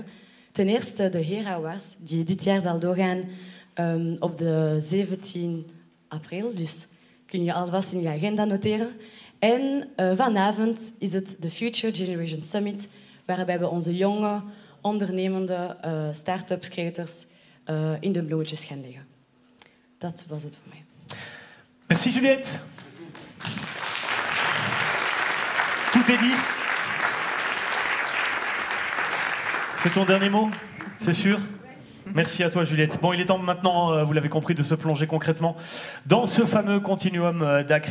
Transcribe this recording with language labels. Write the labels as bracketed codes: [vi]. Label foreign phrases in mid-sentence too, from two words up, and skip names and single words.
[nl] Ten eerste de Herawards, die dit jaar zal doorgaan op de 17 april. Dus kun je alvast in je agenda noteren. En vanavond is het de Future Generation Summit, waarbij we onze jonge, ondernemende start-ups, creators in de bloemetjes gaan leggen. Dat was het voor mij. [fr] Merci Juliette. Tout est dit. C'est ton dernier mot, c'est sûr? Merci à toi Juliette. Bon, il est temps maintenant, vous l'avez compris, de se plonger concrètement dans ce fameux continuum d'action.